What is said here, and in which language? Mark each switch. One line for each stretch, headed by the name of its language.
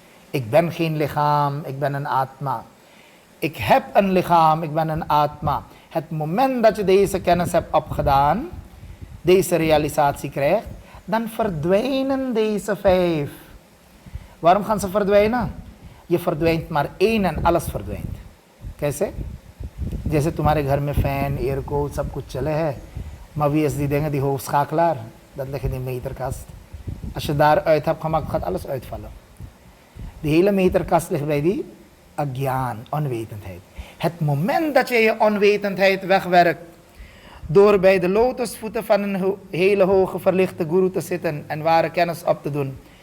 Dutch: Ik ben geen lichaam, ik ben een atma. Ik heb een lichaam, ik ben een atma. Het moment dat je deze kennis hebt opgedaan, deze realisatie krijgt, dan verdwijnen deze 5. Waarom gaan ze verdwijnen? Je verdwijnt maar 1 en alles verdwijnt.
Hindi: कैसे? जैसे तुम्हारे घर में fan, air code सब कुछ चले है,
Dutch: maar wie is die dingen die hoog schakelaar? Dat ligt in de meterkast. Als je daar uit hebt gemaakt, gaat alles uitvallen. De hele meterkast ligt bij die agyan, onwetendheid. Het moment dat je je onwetendheid wegwerkt, door bij de lotusvoeten van een hele hoge verlichte guru te zitten en ware kennis op te doen.